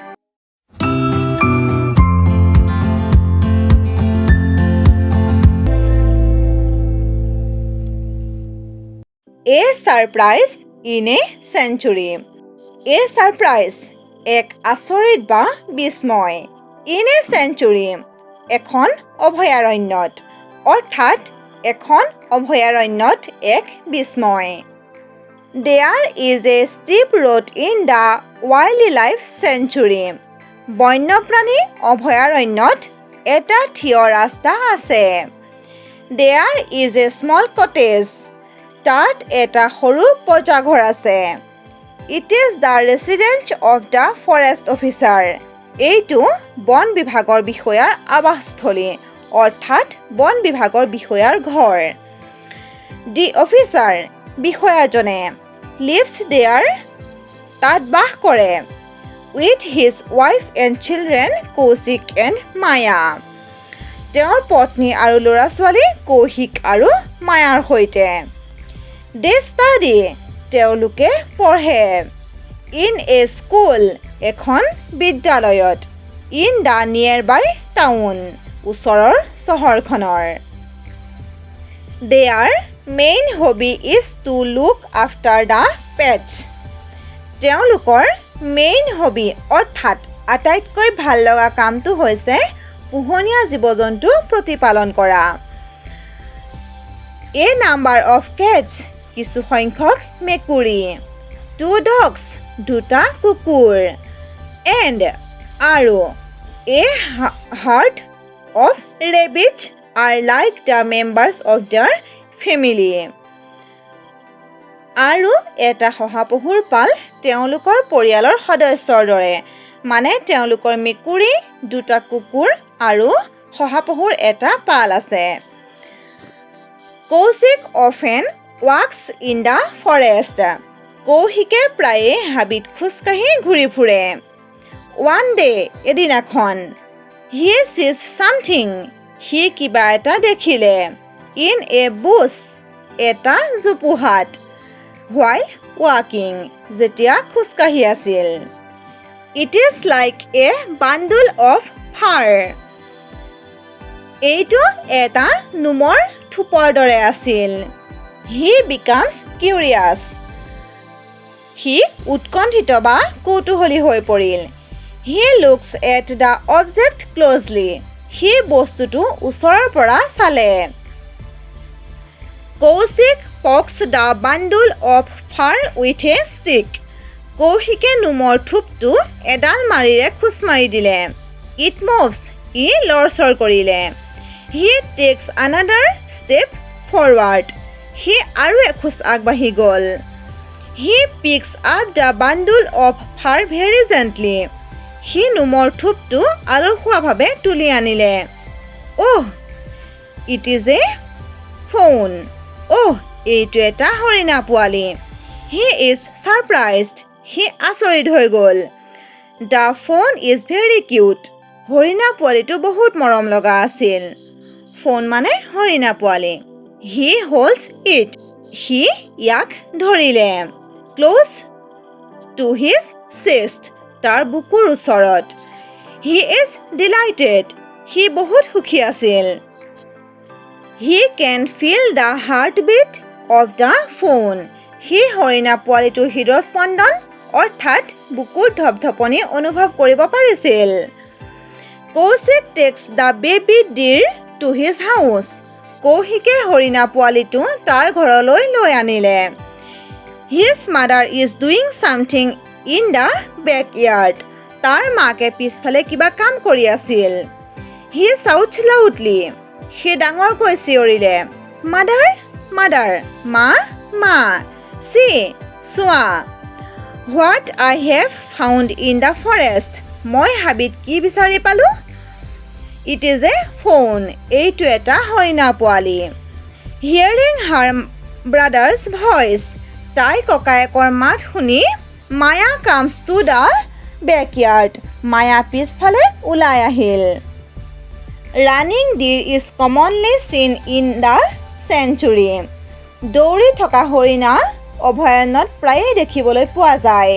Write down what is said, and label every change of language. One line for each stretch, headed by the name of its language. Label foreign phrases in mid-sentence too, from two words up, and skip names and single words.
English: A surprise in a sanctuary. A surprise
Assamese: এক আচৰিত বা বিস্ময়।
English: in a sanctuary
Assamese: এখন অভয়াৰণ্যত, অৰ্থাৎ এখন অভয়াৰণ্যত এক বিস্ময়।
English: There is a steep road in the wildlife sanctuary.
Assamese: বন্যপ্ৰাণী অভয়াৰণ্যত এটা থিয় ৰাস্তা আছে।
English: There is a small cottage.
Assamese: তাত এটা সৰু পঁজাঘৰ আছে।
English: It is the residence of the forest officer.
Assamese: এইটো বন বিভাগৰ বিষয়াৰ আৱাসস্থলী, অৰ্থাৎ বন বিভাগৰ বিষয়াৰ ঘৰ।
English: The officer বিষয়াজনে lives there
Assamese: তাত বাস কৰে
English: with his wife and children কৌশিক and মায়া।
Assamese: তেওঁৰ পত্নী আৰু ল'ৰা-ছোৱালী কৌশিক আৰু মায়াৰ সৈতে।
English: They study
Assamese: তেওঁলোকে পঢ়ে
English: in a school
Assamese: এখন বিদ্যালয়ত
English: in the nearby town
Assamese: ওচৰৰ চহৰখনৰ।
English: Their main hobby is to look after the pets.
Assamese: তেওঁলোকৰ
English: main hobby
Assamese: অৰ্থাৎ আটাইতকৈ ভাল লগা কামটো হৈছে পোহনীয়া জীৱ-জন্তু প্ৰতিপালন কৰা।
English: A number of cats
Assamese: কিছু সংখ্যক মেকুৰী,
English: 2 dogs
Assamese: দুটা কুকুৰ,
English: and আৰু a herd of rabbits are like the members of their family.
Assamese: আৰু এটা শহাপহুৰ পাল তেওঁলোকৰ পৰিয়ালৰ সদস্যৰ দৰে, মানে তেওঁলোকৰ মেকুৰী, দুটা কুকুৰ আৰু শহাপহুৰ এটা পাল আছে।
English: কৌশিক often walks in the forest.
Assamese: কৌশিকে প্ৰায়ে হাবিত খোজকাঢ়ি ঘূৰি ফুৰে।
English: One day এদিনাখন he sees something
Assamese: সি কিবা এটা দেখিলে
English: in a bush
Assamese: এটা জোপোহাত
English: while walking
Assamese: যেতিয়া খোজকাঢ়ি আছিল।
English: It is like a bundle of fur.
Assamese: এইটো এটা নোমৰ থোপৰ দৰে আছিল।
English: He becomes curious.
Assamese: সি উৎকণ্ঠিত বা কৌতূহলী হৈ পৰিল।
English: He looks at the object closely.
Assamese: সি বস্তুটো ওচৰৰ পৰা চালে।
English: কৌশিক pokes the bundle of fur with a stick.
Assamese: কৌশিকে নোমৰ থোপটো এডাল মাৰিৰে খোচ মাৰি দিলে।
English: It moves.
Assamese: ই লৰচৰ কৰিলে।
English: He takes another step forward.
Assamese: সি আৰু এখোজ আগবাঢ়ি গ'ল।
English: He picks up the bundle of fur very gently.
Assamese: সি নোমৰ থোপটো আলসুৱাভাৱে তুলি আনিলে।
English: Oh, it is a fawn.
Assamese: Oh, এইটো এটা হৰিণা পোৱালি।
English: He is surprised.
Assamese: সি আচৰিত হৈ গ'ল।
English: The fawn is very cute.
Assamese: হৰিণা পোৱালিটো বহুত মৰম লগা আছিল। fawn মানে হৰিণা পোৱালি।
English: He holds it.
Assamese: সি ইয়াক ধৰিলে।
English: Close to his chest.
Assamese: তাৰ বুকুৰ ওচৰত।
English: He is delighted.
Assamese: সি বহুত সুখী আছিল।
English: He can feel the heartbeat of the fawn.
Assamese: সি হৰিণা পোৱালিটোৰ হৃদস্পন্দন অৰ্থাৎ বুকুৰ ধপধপনি অনুভৱ কৰিব পাৰিছিল।
English: কৌশিক takes the baby deer to his house.
Assamese: কৌশিকে হৰিণা পোৱালিটো তাৰ ঘৰলৈ লৈ আনিলে।
English: His mother is doing something in the backyard.
Assamese: তাৰ মাকে পিছফালে কিবা কাম কৰি আছিল।
English: He shouts loudly.
Assamese: সি ডাঙৰকৈ চিঞৰিলে।
English: Mother, mother,
Assamese: মা, মা, see, চোৱা।
English: What I have found in the forest.
Assamese: মই হাবিত কি বিচাৰি পালো?
English: It is a fawn.
Assamese: এইটো এটা হৰিণা পোৱালি।
English: Hearing her brother's voice.
Assamese: তাই ককায়েকৰ মাত শুনি মায়া
English: comes to the backyard.
Assamese: মায়া পিছফালে ওলাই আহিল।
English: Running deer is commonly seen in the sanctuary.
Assamese: দৌৰি থকা হৰিণা অভয়াৰণ্যত প্ৰায়ে দেখিবলৈ পোৱা যায়।